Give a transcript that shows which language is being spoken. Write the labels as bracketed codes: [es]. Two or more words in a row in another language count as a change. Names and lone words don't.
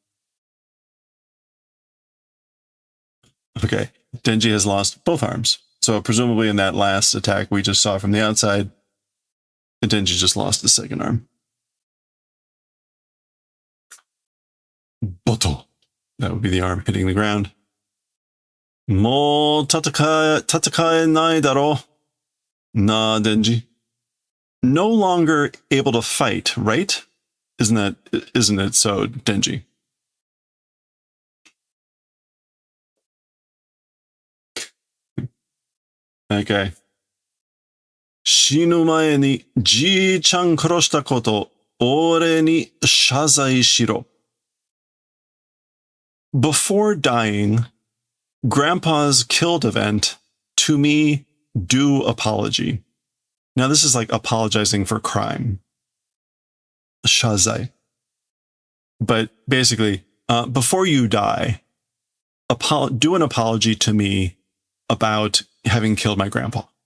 [en] Okay, Denji has lost both arms. So presumably in that last attack we just saw from the outside, Denji just lost his second arm. Boto. That would be the arm hitting the ground. [ja] もう戦えないだろ. なあ、デンジ. [en] No longer able to fight, right? Isn't it so, Denji? Okay. [ja] 死ぬ前にじいちゃん殺したこと、俺に謝罪しろ. [en] Before dying, Grandpa's killed event, to me, due apology. Now this is like apologizing for crime. Shazai. But basically, before you die, do an apology to me about having killed my grandpa.